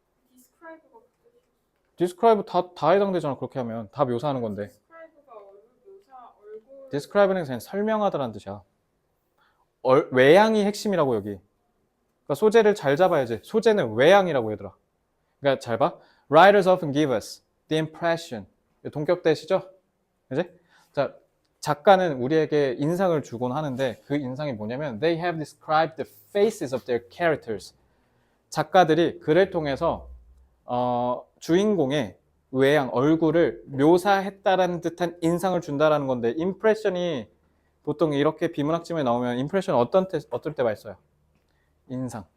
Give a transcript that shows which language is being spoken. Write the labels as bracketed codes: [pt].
[ko] describe가 그 뜻이에요. describe 다 해당되잖아. 그렇게 하면 다 묘사하는 건데. describe가 얼굴 묘사 얼굴 describe는 그냥 설명하다라는 뜻이야. 외향이 핵심이라고 여기. 그러니까 소재를 잘 잡아야지. 소재는 외향이라고 얘들아. 그러니까 잘 봐. [en] Writers often give us the impression. [ko] 동격대시죠? 그지? 자, 작가는 우리에게 인상을 주곤 하는데 그 인상이 뭐냐면 [en] They have described the faces of their characters. [ko] 작가들이 글을 통해서 주인공의 외양, 얼굴을 묘사했다라는 듯한 인상을 준다라는 건데 임프레션이 보통 이렇게 비문학지문에 나오면 임프레션 어떨 때 많이 써요? 인상.